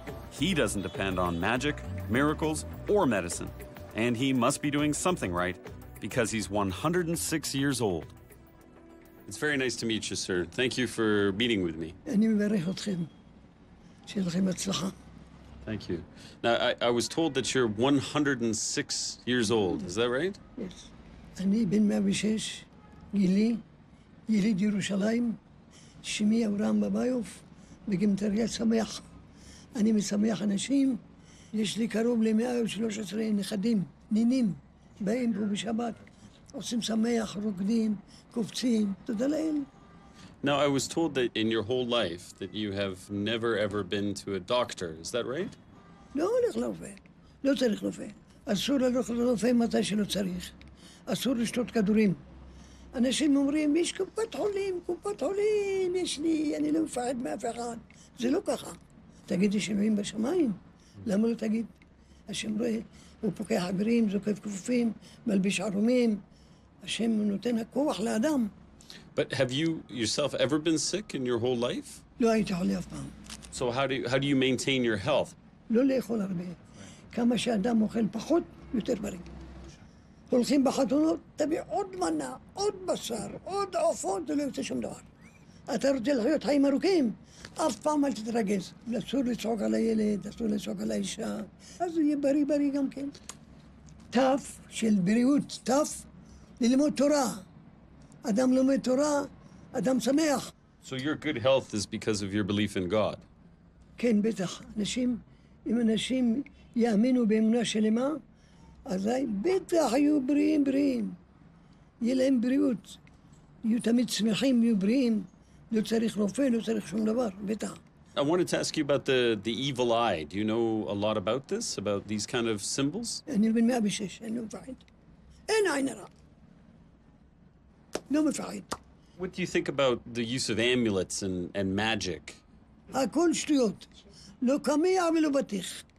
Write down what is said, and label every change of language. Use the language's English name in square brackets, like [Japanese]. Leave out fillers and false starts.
[English] He doesn't depend on magic, miracles, or medicine, and he must be doing something right because he's 106 years old. It's very nice to meet you, sir. Thank you for meeting with me. Thank you. Now, I was told that you're 106 years old. Is that right? Yes. [Hebrew] אני בן 106, גילי, יליד ירושלים, שמי אברהם בביוף, בגימטריה שמח. אני משמח אנשים, יש לי קרוב ל-113 נכדים, נינים, באים פה בשבת, עושים שמח, רוקדים, קופצים, תודה לאל. [English] Now, I was told that in your whole life that you have never ever been to a doctor. Is that right? [Hebrew] לא הולך לרופא, לא צריך רופא. אסור ללכת לרופא מתי שלא צריך. אסור לשתות כדורים. אנשים אומרים, יש קופת חולים, יש לי, אני לא מפחד מאף אחד. זה לא ככה. תגיד, יש אלוהים בשמיים? למה לא תגיד? השם רואה, הוא פוקח עגרים, זוקף כפופים, מלביש ערומים. השם נותן הכוח לאדם. [English] But have you yourself ever been sick in your whole life? [Hebrew] לא הייתי חולה אף פעם. [English] So how do you maintain your health? [Hebrew] לא לאכול הרבה. כמה שאדם אוכל פחות, יותר בריא. הולכים בחתונות, תביא עוד מנה, עוד בשר, עוד עופות, ולא יוצא שום דבר. אתה רוצה לחיות חיים ארוכים, אף פעם אל תתרגז. אסור לצעוק על הילד, אסור לצעוק על האישה, אז הוא יהיה בריא גם כן. תף של בריאות, תף ללמוד תורה. אדם לומד תורה, אדם שמח. [English] So your good health is because of your belief in God? [Hebrew] כן, בטח. אם אנשים יאמינו באמונה שלמה, אזי בטח יהיו בריאים. יהיה להם בריאות. יהיו תמיד שמחים, יהיו בריאים. לא צריך רופא, לא צריך שום דבר, בטח. [English] I wanted to ask you about the evil eye. Do you know a lot about this, about these kind of symbols? [Hebrew] אני בן 106, אני לא מפחד. אין עין הרע. לא מפחד. [English] What do you think about the use of amulets and magic? [Hebrew] הכל שטויות. לא קמיע ולא בטיח.